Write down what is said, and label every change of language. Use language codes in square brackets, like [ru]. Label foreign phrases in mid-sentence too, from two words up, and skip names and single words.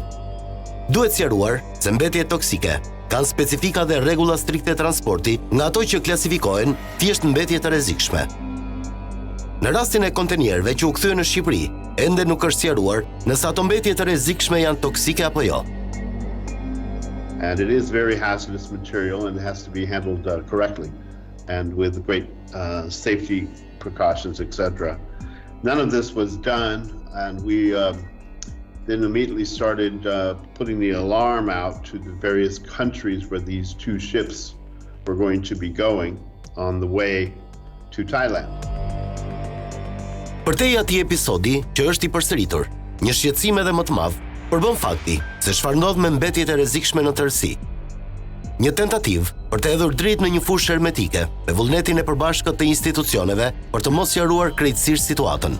[sq] Duhet sqaruar se mbetjet toksike kanë specifika dhe rregulla strikte transporti nga ato që klasifikohen thjesht mbetje të rrezikshme. Në rastin e kontenierëve që u kthyen në Shqipëri, ende nuk është sqaruar nëse ato mbetje të rrezikshme janë toksike apo jo. [en] And it is very hazardous material and it has to be handled correctly and with great safety precautions, etc. None of this was done, and we then immediately started putting the alarm out to the various countries where these two ships were going to be going on the way to Thailand. [sq] Përtej atij episodi që është i përsëritur, një shqetësim edhe më të madh përbën fakti se çfarë ndodh me mbetjet e rrezikshme në tërësi. Një tentativë për të hedhur dritë në një fushë hermetike me vullnetin e përbashkët të institucioneve për të mos sqaruar krejtësisht situatën.